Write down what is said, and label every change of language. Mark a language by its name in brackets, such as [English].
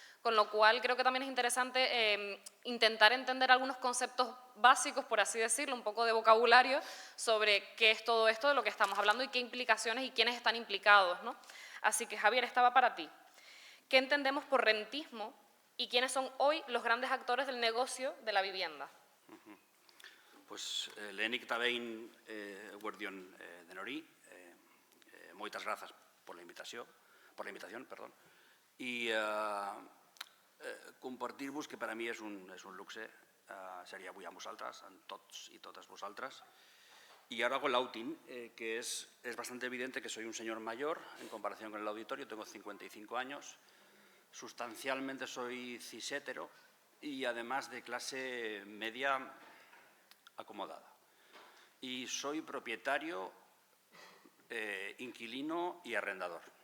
[Spanish] Con lo cual, creo que también es interesante intentar entender algunos conceptos básicos, por así decirlo, un poco de vocabulario, sobre qué es todo esto de lo que estamos hablando y qué implicaciones y quiénes están implicados, ¿no? Así que, Javier, estaba para ti. ¿Qué entendemos por rentismo y quiénes son hoy los grandes actores del negocio de la vivienda? [Catalan] Pues, [Basque] lehenik eta behin, eguerdion denori, [Galician] moitas grazas [Spanish] por la invitación, perdón, y [Catalan] compartir-vos que per a mi és un luxe ser avui amb vosaltres, amb tots i totes vosaltres. [Spanish] Y ahora hago el outing, que es bastante evidente que soy un señor mayor en comparación con el auditorio, tengo 55 años, sustancialmente soy cis-hétero y además de clase media acomodada. Y soy propietario, inquilino y arrendador.